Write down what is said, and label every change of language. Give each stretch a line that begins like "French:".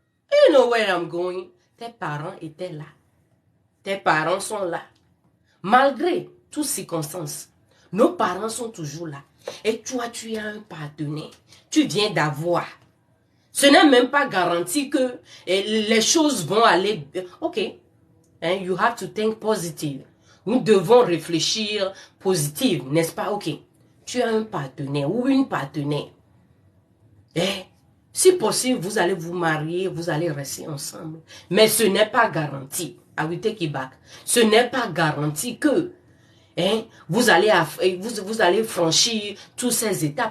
English: You know where I'm going.
French: Tes parents étaient là. Tes parents sont là. Malgré toutes circonstances, nos parents sont toujours là. Et toi, tu as un partenaire. Tu viens d'avoir. Ce n'est même pas garanti que les choses vont aller. Ok.
English: You have to think positive.
French: Nous devons réfléchir positive, n'est-ce pas? Ok. Tu as un partenaire ou une partenaire. Si possible, vous allez vous marier, vous allez rester ensemble. Mais ce n'est pas garanti.
English: I will take it back.
French: Ce n'est pas garanti que vous allez franchir tous ces étapes.